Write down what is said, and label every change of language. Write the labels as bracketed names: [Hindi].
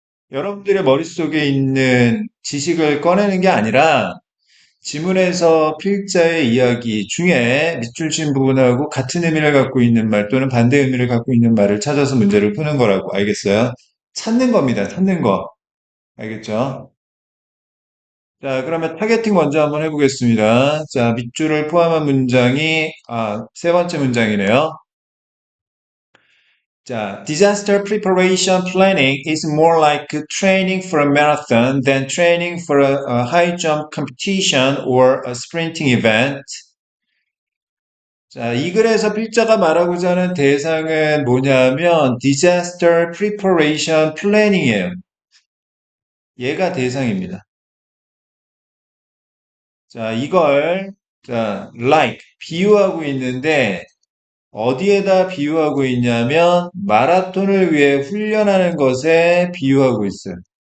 [Korean] 여러분들의 머릿속에 있는 지식을 꺼내는 게 아니라 지문에서 필자의 이야기 중에 밑줄 친 부분하고 같은 의미를 갖고 있는 말 또는 반대 의미를 갖고 있는 말을 찾아서 문제를 푸는 거라고 알겠어요? 찾는 겁니다. 찾는 거. 알겠죠? 자, 그러면 타겟팅 먼저 한번 해보겠습니다. 자, 밑줄을 포함한 문장이, 세 번째 문장이네요. 자, [English] disaster preparation planning is more like training for a marathon than training for a high jump competition or a sprinting event. [Korean] 자, 이 글에서 필자가 말하고자 하는 대상은 뭐냐면 [English] disaster preparation planning [Korean] 이에요. 얘가 대상입니다. 자, 이걸 like 비유하고 있는데 어디에다 비유하고 있냐면 마라톤을 위해 훈련하는 것에 비유하고 있어요.